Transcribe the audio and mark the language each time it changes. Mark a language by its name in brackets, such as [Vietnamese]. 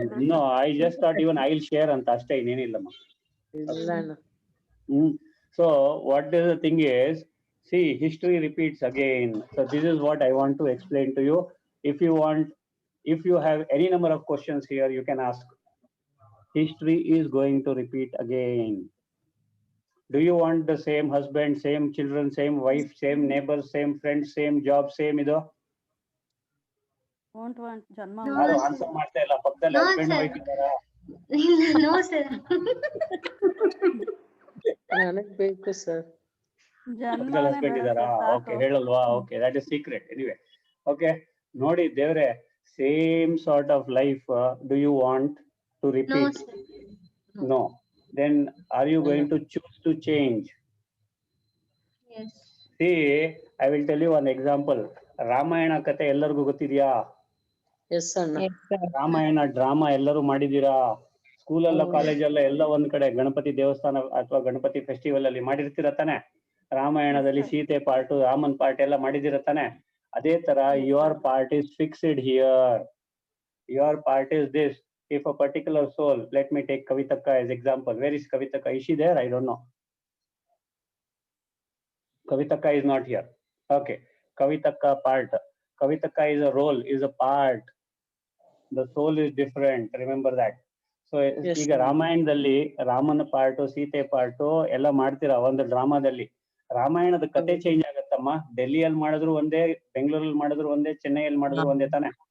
[English] no, I just thought even I will share [Kannada] ಅಂತ ಅಷ್ಟೇ, ಇನ್ನೇನಿಲ್ಲಮ್ಮ. [English] So what is the thing is, see, history repeats again. So this is what I want to explain to you. If you have any number of questions here, you can ask. History is going to repeat again. Do you want the same husband, same children, same wife, same neighbors, same friends, same job, same ido? Won't want ಜನ್ಮ [Kannada] ಯಾರು answer ಮಾಡ್ತಾ ಇಲ್ಲ. ಪಕ್ಕದಲ್ಲಿ husband wife ಇದ್ದಾರಾ? [English] No, sir. [Kannada] ನನಗ್ ಬೇಕು sir. ಪಕ್ಕದಲ್ಲಿ husband ಇದ್ದಾರಾ? [English] okay, [Kannada] ಹೇಳಲ್ವಾ? [English] Okay, that is secret. Anyway, okay, [Kannada] ನೋಡಿ ದೇವ್ರೆ, [English] Same sort of life do you want to repeat? No. Then are you going to choose to change? Yes. See, I will tell you one example. [Kannada] Ramayana ಕತೆ ಎಲ್ಲರಿಗೂ ಗೊತ್ತಿದ್ಯಾ? [English] Yes ಅಣ್ಣ. Yes, sir. [Kannada] Ramayana drama ಎಲ್ಲರೂ ಮಾಡಿದೀರಾ? ಸ್ಕೂಲಲ್ಲ ಕಾಲೇಜಲ್ಲ ಎಲ್ಲ ಒಂದ್ ಕಡೆ ಗಣಪತಿ ದೇವಸ್ಥಾನ ಅಥವಾ ಗಣಪತಿ ಫೆಸ್ಟಿವಲ್ ಅಲ್ಲಿ ಮಾಡಿರ್ತೀರ ತಾನೆ? ರಾಮಾಯಣದಲ್ಲಿ ಸೀತೆ ಪಾರ್ಟ್, ರಾಮನ್ ಪಾರ್ಟ್ ಎಲ್ಲ ಮಾಡಿದಿರ ತಾನೆ? ಅದೇ ತರ [English] Your part is fixed here. Your part is this. If a particular soul, let me take Kavitaka as example. Where is Kavitaka? Is she there? I don't know. Kavitaka is not here. Okay. Kavitaka part. Kavitaka is a role, is a part. The soul is different. Remember that. So Yes, [Kannada] ಈಗ [English] sir. [Kannada] ರಾಮಾಯಣದಲ್ಲಿ ರಾಮನ part, Sita part ಎಲ್ಲ ಮಾಡ್ತೀರಾ ಒಂದು ಡ್ರಾಮಾದಲ್ಲಿ. ರಾಮಾಯಣದ ಕತೆ change ಆಗತ್ತಮ್ಮ. ಡೆಲ್ಲಿಯಲ್ಲಿ ಮಾಡಿದ್ರು ಒಂದೇ, ಬೆಂಗಳೂರಲ್ಲಿ ಮಾಡಿದ್ರು ಒಂದೇ, ಚೆನ್ನೈಯಲ್ಲಿ ಮಾಡಿದ್ರು ಒಂದೇ ತಾನೆ?